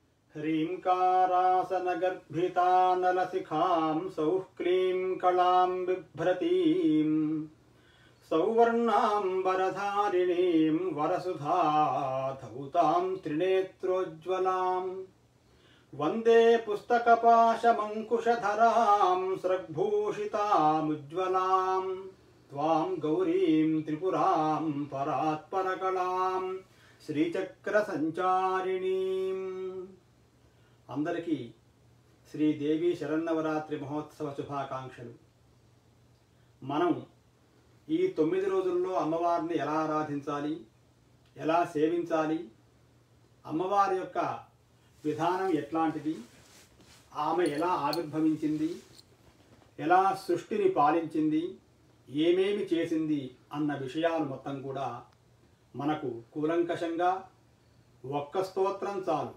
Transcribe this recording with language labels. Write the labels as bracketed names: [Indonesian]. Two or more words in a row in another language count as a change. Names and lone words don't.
[Sanskrit] ह्रींकारासनगर्भितानलशिखां सौः क्लीं कलां बिभ्रतीं सौवर्णाम्बरधारिणीं वरसुधाधौतां त्रिनेत्रोज्ज्वलां वन्दे पुस्तकपाशमङ्कुशधरां स्रग्भूषितामुज्ज्वलां त्वां गौरीं त्रिपुरां परात्परकलां శ్రీచక్ర సంచారిణీ. [Telugu] అందరికీ శ్రీదేవి శరన్నవరాత్రి మహోత్సవ శుభాకాంక్షలు. మనం ఈ 9 రోజుల్లో అమ్మవారిని ఎలా ఆరాధించాలి, ఎలా సేవించాలి, అమ్మవారి యొక్క విధానం ఎట్లాంటిది, ఆమె ఎలా ఆవిర్భవించింది, ఎలా సృష్టిని పాలించింది, ఏమేమి చేసింది అన్న విషయాలు మొత్తం కూడా మనకు కూలంకషంగా ఒక్క స్తోత్రం చాలు.